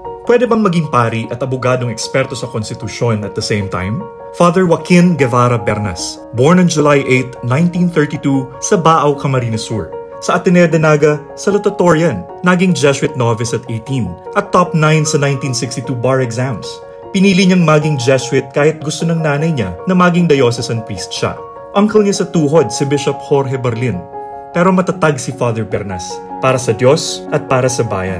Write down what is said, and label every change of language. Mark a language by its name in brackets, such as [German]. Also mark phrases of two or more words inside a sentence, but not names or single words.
[Filipino] Pwede bang maging pari at abogadong eksperto sa konstitusyon [English] at the same time? Father Joaquin Guevara Bernas, born on July 8, 1932 sa Baaw, Camarines Sur. [Filipino] Sa Ateneo de Naga, salutatorian, naging [English] Jesuit novice [Filipino] at 18, at top 9 sa 1962 [English] bar exams. [Filipino] Pinili niyang maging Jesuit kahit gusto ng nanay niya na maging [English] diocesan priest [Filipino] siya. Uncle niya sa tuhod si Bishop Jorge Barlin. Pero matatag si Father Bernas, para sa Diyos at para sa bayan.